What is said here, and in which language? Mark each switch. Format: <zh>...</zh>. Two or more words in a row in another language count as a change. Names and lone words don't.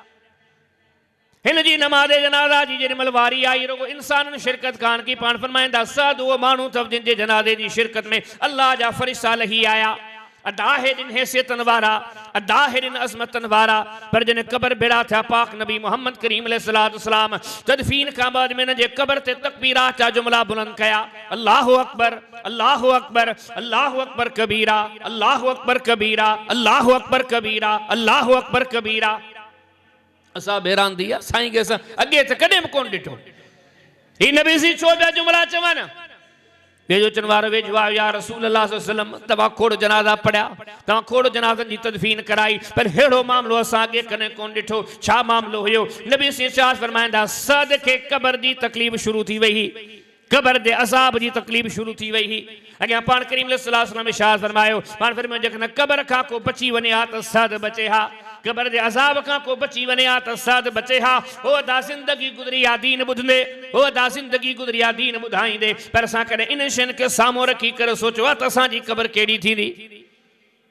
<sd>हिन जी नमाज़ जनाज़ा जी जेॾी महिल वारी आई रुगो इंसाननि शिरकत कान की पाण फरमाईंदा साद उहो माण्हू अथव जिन जे जनाज़े जी शिरकत में अल्लाह जा फरिश्ता लही आया अदा है जिन हैसियतनि वारा अदा है जिन अज़मतनि वारा पर जिन क़ब्र बेड़ा थिया पाक नबी मोहम्मद करीम अलैहिस्सलाम तदफीन खां बाद में हिन जे क़ब्र ते तकबीरात जा जुमला बुलंद कया</sd> <ar>الله أكبر الله أكبر الله أكبر كبيرا الله أكبر كبيرا الله أكبر كبيرا الله أكبر كبيرا</ar> <sd>असां हैरान थी विया साईं खे असां अॻे त कॾहिं बि कोन ॾिठो ही नबी सी छो पिया जुमला चवनि वेझो चवण वारो वेझो आयो</sd> <ar>يا رسول الله صلى الله عليه وسلم</ar> <sd>तव्हां खोड़ जनाज़ा पढ़िया तव्हां खोड़ जनाज़नि जी तदफीन कराई पर अहिड़ो मामिलो असां अॻे कॾहिं कोन ॾिठो छा मामिलो हुयो नबी सी इरशाद फरमाईंदा साद खे क़ब्र जी तकलीफ़ शुरू थी वई क़ब्र जे अज़ाब जी तकलीफ़ शुरू थी वई अॻियां पाण करीम अलैहिस्सलाम इरशाद फरमायो पाण फरमायो जेकॾहिं क़ब्र खां को बची वञे हा त साद बचे हा क़ब्र जे अज़ाब खां को बची वञे हा त साद बचे हा हो अदा ज़िंदगी गुज़री आहे दीन ॿुधंदे हो अदा ज़िंदगी गुज़री आहे दीन ॿुधाईंदे पर असां कॾहिं इन शयुनि खे साम्हूं रखी करे सोचो आहे त असांजी क़ब्र कहिड़ी थींदी</sd>